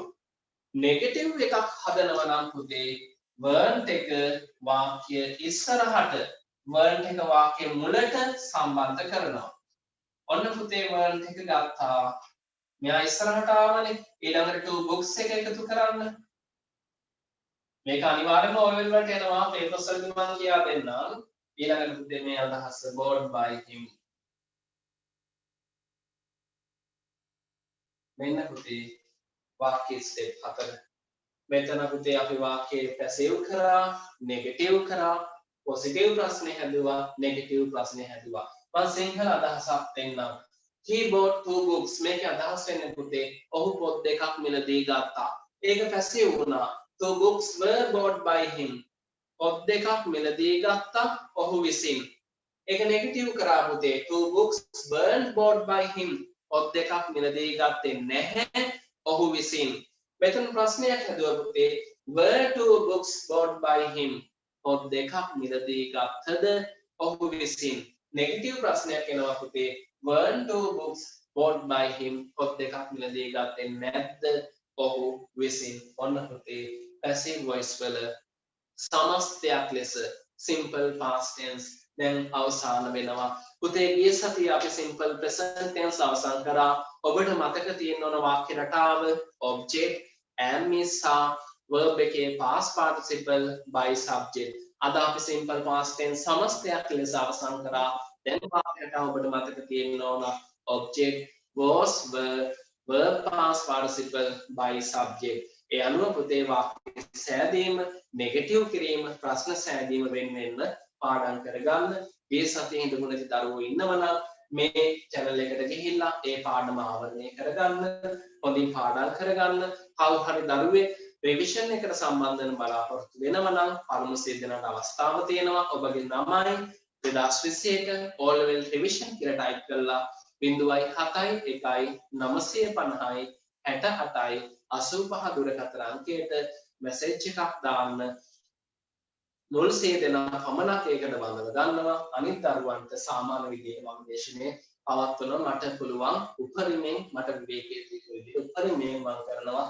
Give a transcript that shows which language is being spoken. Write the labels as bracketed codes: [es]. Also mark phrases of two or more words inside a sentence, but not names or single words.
[si] නෙගටිව් එකක් හදනවා නම් පුතේ weren't එක වාක්‍ය ඉස්සරහට weren't එක වාක්‍ය මුලට සම්බන්ධ කරනවා. ඔන්න පුතේ weren't එක ගත්තා. මෙයා ඉස්සරහට ආවනේ. ඊළඟට [en] two books [si] එක එකතු කරන්න. මේක අනිවාර්යයෙන්ම ඔයල් වලට එනවා. papers වලදී මම කියා දෙන්නම්. ඊළඟට පුතේ මේ අදහස [en] bought by him. [si] මෙන්න පුතේ වාක්‍ය ස්ටෙප් 4. මෙතන පුතේ අපි වාක්‍යය පැසිව් කරා, නෙගටිව් කරා, පොසිටිව් ප්‍රශ්නේ හැදුවා, නෙගටිව් ප්‍රශ්නේ හැදුවා. මම සිංහල අදහසක් දෙන්නම්. [en] He bought two books. [si] මේකේ අදහස් වෙන්නේ පුතේ ඔහු පොත් දෙකක් මිලදී ගත්තා. ඒක පැසිව් වුණා. [en] Two books were bought by him. [si] පොත් දෙකක් මිලදී ගත්තා ඔහු විසින්. ඒක නෙගටිව් කරා පුතේ. [en] Two books weren't bought by him. [si] පොත් දෙකක් මිලදී ගත්තේ නැහැ ඔහු විසින්. මෙතන ප්‍රශ්නයක් හැදුවා පුතේ. [en] Were two books bought by him? [si] පොත් දෙකක් මිලදී ගත්තද ඔහු විසින්. නෙගටිව් ප්‍රශ්නයක් එනවා පුතේ. [en] Weren't two books bought by him? [si] පොත් දෙකක් මිලදී ගත්තේ නැද්ද ඔහු විසින්. ඔන්න පුතේ [en] passive voice [si] වල සමස්තයක් ලෙස [en] simple past tense [si] දැන් අවසන් වෙනවා. පුතේ ගිය සතියේ අපි [en] simple present tense [si] අවසන් කරා. ඔබට මතක තියෙන්න ඕන වාක්‍ය රටාව [en] object am is are verb [si] එකේ [en] past participle by subject. [si] අද අපි [en] simple past tense [si] සමස්තයක් ලෙස අවසන් කරා. දැන් වාක්‍ය රටාව ඔබට මතක තියෙන්න ඕන [en] object was were verb past participle by subject. [si] ඒ අනුව පුතේ වාක්‍ය සෑදීම, නෙගටිව් කිරීම, ප්‍රශ්න සෑදීම වෙන්න පාඩම් කරගන්න. මේ සතියේ ඉඳමුණු නැති දරුවෝ ඉන්නවනම් මේ channel එකට ගිහිල්ලා ඒ පාඩම ආවරණය කරගන්න, හොඳින් පාඩම් කරගන්න. කවුරු හරි දරුවෙක් revision එකට සම්බන්ධ වෙන බලාපොරොත්තු වෙනවා නම් පළමු සිද්ධාන්ත අවස්ථාව තියෙනවා. ඔබගේ නමයි 2021 [en] all level revision [si] කියලා type කරලා 0.7 1 950 67 85 දුරකථන අංකයට මැසේජ් එකක් දාන්න. 0 දෙනා පමණක් ඒකට බඳව ගන්නවා. අනිත් දරුවන්ට සාමාන්‍ය විදිහේ මර්ගදර්ශනයේ පවත්වන මට පුළුවන් උපරිමයෙන් මට විවේකයේ තියෙන විදිහට උපරිමයෙන් මම කරනවා.